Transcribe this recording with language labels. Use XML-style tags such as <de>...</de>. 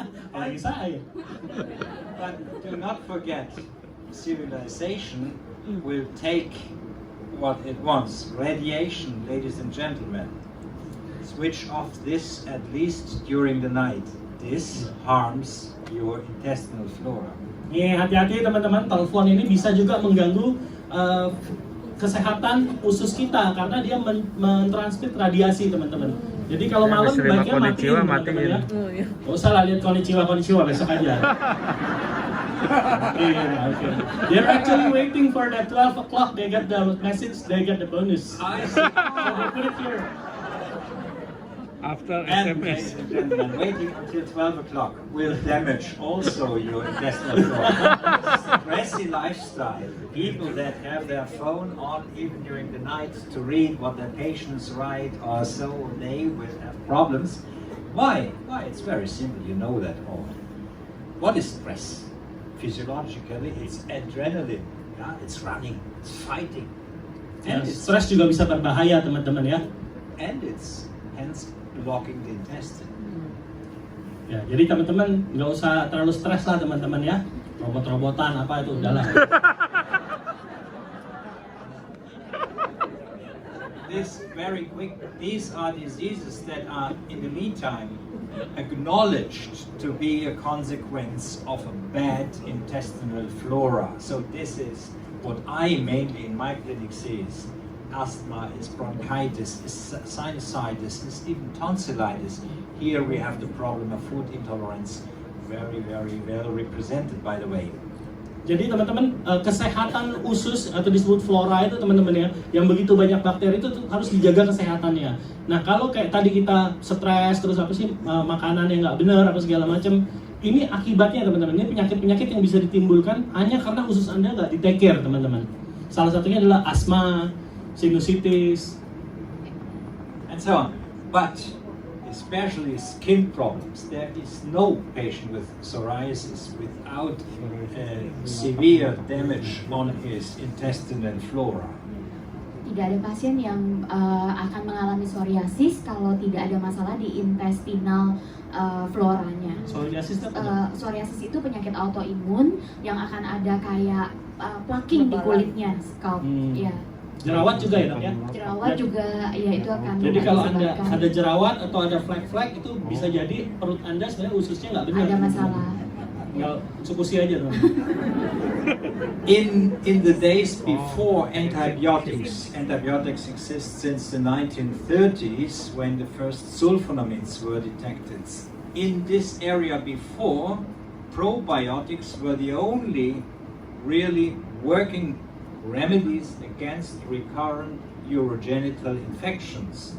<id>Apalagi saya.</id> <en>But do not forget, civilization will take what it wants. Radiation, ladies and gentlemen. Switch off this at least during the night. This harms your intestinal flora.</en> <id>Hati-hati teman-teman, telepon ini bisa juga mengganggu kesehatan usus kita karena dia mentransmit radiasi teman-teman. Jadi kalau malam baiknya matiin teman-teman ya. Gak usah lah lihat konnichiwa besok aja.</id> <en>Okay. They're actually waiting for that 12 o'clock. They get the message, they get the bonus. I see. So they put it here. After And, ladies and gentlemen, waiting until 12 o'clock will damage also your intestinal flora. Stressy lifestyle, people that have their phone on even during the night to read what their patients write or so, they will have problems. Why? It's very simple, you know that all. What is stress? Physiologically, it's adrenaline. Yeah? It's running, it's fighting. And it's</en> <id>Stres juga bisa berbahaya teman-teman ya.</id> <en>and it's hence blocking the intestine.</en> <id>Ya, jadi teman-teman nggak usah terlalu stres lah teman-teman ya. Robot-robotan apa itu udahlah.</id> <en>This very quick, these are diseases that are in the meantime acknowledged to be a consequence of a bad intestinal flora. So this is what I mainly in my clinic see is asthma, is bronchitis, is sinusitis, is even tonsillitis. Here we have the problem of food intolerance, very, very well represented by the way.</en> <id>Jadi teman-teman, kesehatan usus atau disebut flora itu teman-teman ya, yang begitu banyak bakteri itu harus dijaga kesehatannya. Nah kalau kayak tadi kita stres terus apa sih makanan yang nggak benar apa segala macam, ini akibatnya teman-teman, ini penyakit-penyakit yang bisa ditimbulkan hanya karena usus Anda nggak di-take care teman-teman. Salah satunya adalah asma, sinusitis,</id> <en>and so on. But especially skin problems. There is no patient with psoriasis without severe damage on his intestinal flora.</en> <id>Tidak ada pasien yang akan mengalami psoriasis kalau tidak ada masalah di intestinal floranya. Psoriasis itu penyakit autoimun yang akan ada kayak plaking di kulitnya, scalp. Ya. Jerawat juga ya dok ya? Jerawat juga ya itu akan. Jadi kalau Anda ada jerawat atau ada flek-flek itu bisa jadi perut Anda sebenarnya ususnya nggak benar. Ada masalah. Tinggal Utsukushhii aja dong.</id> <en>In the days before antibiotics exist since the 1930s when the first sulfonamides were detected. In this area before, probiotics were the only really working remedies against recurrent urogenital infections.</en>